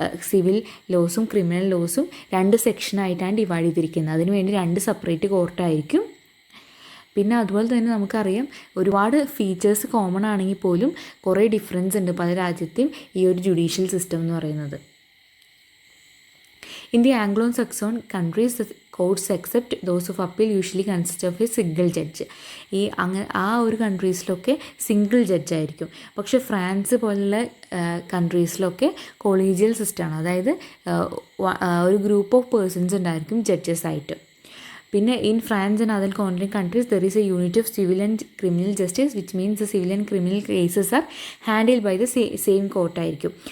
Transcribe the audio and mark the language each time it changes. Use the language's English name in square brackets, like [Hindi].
[Malayalam] Civil ലോസും criminal ലോസും 2 സെക്ഷനായിട്ടാണ് divide ചെയ്തിരിക്കുന്നത്. അതിനുവേണ്ടി 2 separate കോർട്ടായിരിക്കും. പിന്നെ അതുപോലെ തന്നെ നമുക്കറിയാം, ഒരുപാട് ഫീച്ചേഴ്സ് കോമൺ ആണെങ്കിൽ പോലും കുറേ ഡിഫറൻസ് ഉണ്ട് പല രാജ്യത്തെയും ഈ ഒരു ജുഡീഷ്യൽ സിസ്റ്റം എന്ന് പറയുന്നത്. [English] In the Anglo-Saxon countries, the courts except those of appeal usually consist of a single judge. [Malayalam] ആ ഒരു കൺട്രീസിലൊക്കെ സിംഗിൾ ജഡ്ജായിരിക്കും. പക്ഷേ ഫ്രാൻസ് പോലുള്ള കൺട്രീസിലൊക്കെ കൊളീജിയൽ സിസ്റ്റമാണ്. അതായത് ഒരു ഗ്രൂപ്പ് ഓഫ് പേഴ്സൺസ് ഉണ്ടായിരിക്കും ജഡ്ജസ് ആയിട്ട്. [English] പിന്നെ in France and other country countries there is a unit of civil and criminal justice which means the civil and criminal cases are handle by the same കോർട്ടായിരിക്കും.